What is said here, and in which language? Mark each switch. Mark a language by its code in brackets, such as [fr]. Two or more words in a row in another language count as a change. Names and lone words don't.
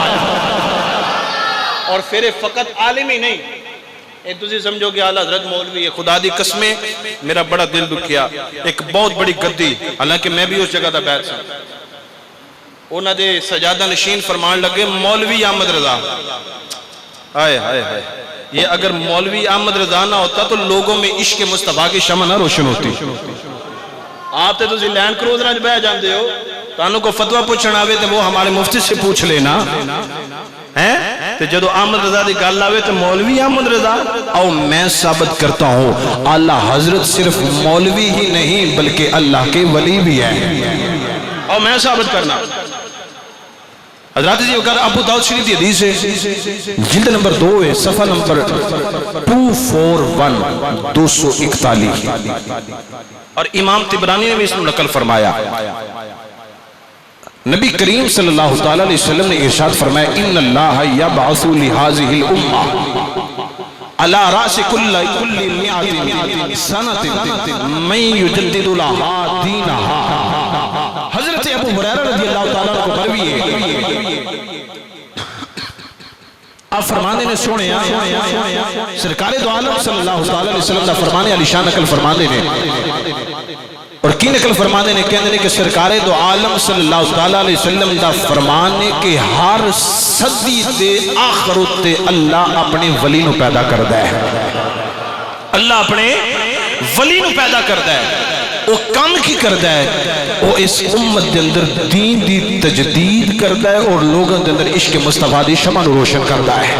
[ur] اور پھر فقط عالم ہی نہیں، ایک دوسری سمجھو کہ اعلیٰ حضرت مولوی ہے، [pa] خدا دی قسمیں میرا بڑا دل دکھیا، [ur] ایک بہت بڑی گدی، حالانکہ میں بھی اس جگہ دا بیٹھ سکتا، [pa] انہاں دے سجادہ نشین فرمان لگے [ur] مولوی احمد رضا، آئے ہائے ہائے، یہ اگر مولوی احمد رضا نہ ہوتا تو لوگوں میں عشق مصطفیٰ کی شمع نہ روشن ہوتی۔ [pa] آپ تے تسی لینڈ کروزراں وچ بیٹھ جاندے ہو، تانوں کو فتویٰ پوچھنا آوے تو وہ ہمارے مفتی سے پوچھ لینا ہیں، تو جدو احمد رضا دی گل آوے تو مولوی احمد رضا، او [ur] میں ثابت کرتا ہوں اعلیٰ حضرت صرف مولوی ہی نہیں بلکہ اللہ کے ولی بھی ہیں، [pa] او میں ثابت کرنا۔ حضرات جی اگر ابو داؤد شریف دی حدیث ہے جلد نمبر 2 ہے صفحہ نمبر 241 241 اور امام طبرانی نے بھی اس میں نقل فرمایا، نبی کریم صلی اللہ تعالیٰ علیہ وسلم نے ارشاد فرمایا [ar] ان اللہ یبعث لہذہ الامہ علی رأس کل مئات سنۃ من یجدد لہا دینہا۔ [pa] حضرت ابو ہریرہ رضی اللہ تعالیٰ کو مروی ہے، آپ فرمانے نے سونے سرکار دو عالم صلی اللہ تعالیٰ علیہ وسلم دا فرمانے علی شان نقل فرمانے نے، اور کی نقل فرمانے نے کہنے نے کہ سرکار دو عالم صلی اللہ تعالیٰ علیہ وسلم دا فرمانے کہ ہر صدی دے آخر تے اللہ اپنے ولی نو پیدا کردہ ہے، اللہ اپنے ولی نو پیدا کردہ ہے، وہ کام کی کردہ ہے، وہ اس امت دے اندر دین دی تجدید کردہ ہے اور لوگوں دے اندر عشق مصطفیٰ دی شمع نو روشن کردہ ہے۔